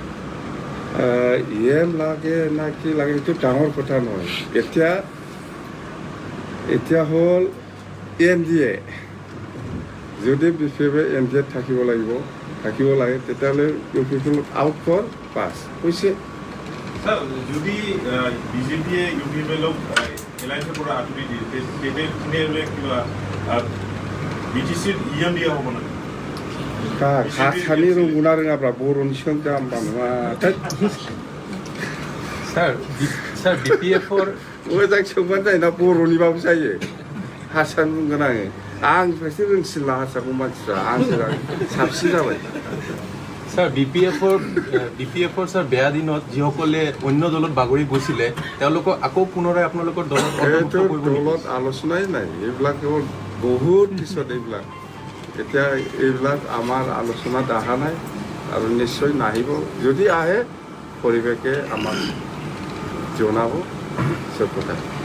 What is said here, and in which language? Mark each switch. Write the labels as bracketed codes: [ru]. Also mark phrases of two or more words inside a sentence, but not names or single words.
[as] EM লাগে না কি লাগে এইটো ডাঙৰ কথা নহয় এতিয়া হ'ল NDA যদি BJP NDA থাকিব লাগে তেতিয়াহ'লে পিপল আউট ফৰ পাছ হৈছে যদি BJPয়ে UPLক এলায়েন্সৰ পৰা আঁতৰি দিয়ে তেতিয়াহ'লে কিবা BTCৰ EM দিয়া হ'ব নাই [brx] খালি रोंगौना रोङाब्रा बर'नि सोंदों आं नङा सार BPF मोजां सोंबानो जायोना बर'निबाबो जायो हारसा बुंगोन आङो आंनिफ्रायसो रोंसिनला हारसाखौ मानसिफ्रा आंसो साबसिन जाबाय [as] স্যার BPFৰ স্যার বেয়া দিনত যিসকলে অন্য দলত বাগৰি গৈছিলে তেওঁলোকক আকৌ পুনৰাই আপোনালোকৰ দলত আলোচনাই নাই এইবিলাক কেৱল বহুত পিছত এইবিলাক এতিয়া এইবিলাক আমাৰ আলোচনাত অহা নাই আৰু নিশ্চয় নাহিব যদি আহে পৰিৱেশে আমাক জনাব চব কথা